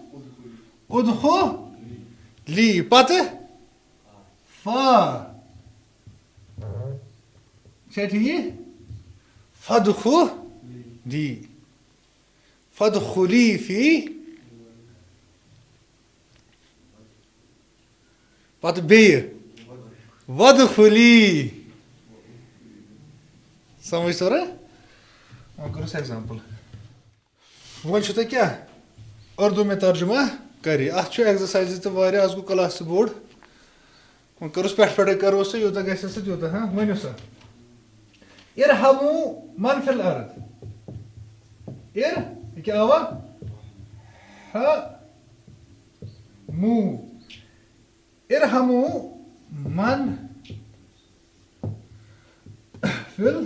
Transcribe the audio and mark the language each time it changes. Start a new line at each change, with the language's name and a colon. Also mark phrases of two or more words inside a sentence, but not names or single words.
Kashmiri: اُدخُلی پتہٕ چھا ٹھیٖک
Arabic: فدخُلی فی
Kashmiri: پتہٕ بیٚیہِ وَدخُلی سمجھ تورا وۄنۍ کَروس ایٚگزامپٕل وۄنۍ چھُو تۄہہِ کیٛاہ
Urdu: اردوٗ میں ترجُمہ کَرے
Kashmiri: اَتھ چھُ ایٚگزَرسایزٕ تہِ واریاہ آز گوٚو کلاس تہِ بوٚڑ وۄنۍ کٔرٕس پٮ۪ٹھٕ پٮ۪ٹھَے کَروس تہٕ یوٗتاہ گژھٮ۪س تہٕ تیوٗتاہ ہاں ؤنِو سا
Arabic: اِرحموٗ من فی الارض
Kashmiri: یہِ کیٛاہ آوا
Arabic: موٗ اِرحموٗ من فی